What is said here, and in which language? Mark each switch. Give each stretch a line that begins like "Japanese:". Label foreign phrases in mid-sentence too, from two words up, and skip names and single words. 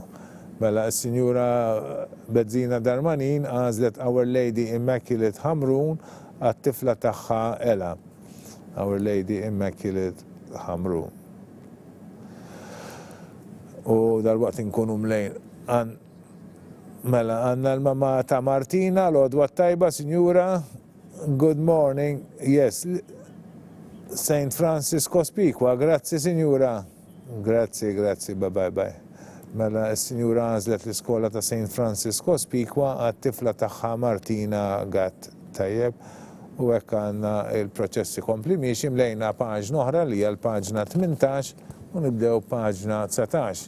Maltese: Mela, s-Sinjura Bezzina Darmanin għażlet Our Lady Immaculate Hamrun għat-tifla tagħha Ela. Our Lady Immaculate Hamrun. U dal-waqt inkunu mlejn. Mela, għandna l-mamma ta' Martina, l-għodwa tajba, Sinjura.
English: Good morning. Yes. St.
Maltese: Francis Cospicua, grazzi, Sinjura. Grazzi, bye. Mela s-Sinjura għażlet l-iskola ta' St. Francisco Spikwa għat-tifla tagħha Martina Gatt. Tajjeb, u hekk għandna il-proċessi kompli miexi mlejna paġna oħra li hija l-paġna 18 u nibdew paġna 19.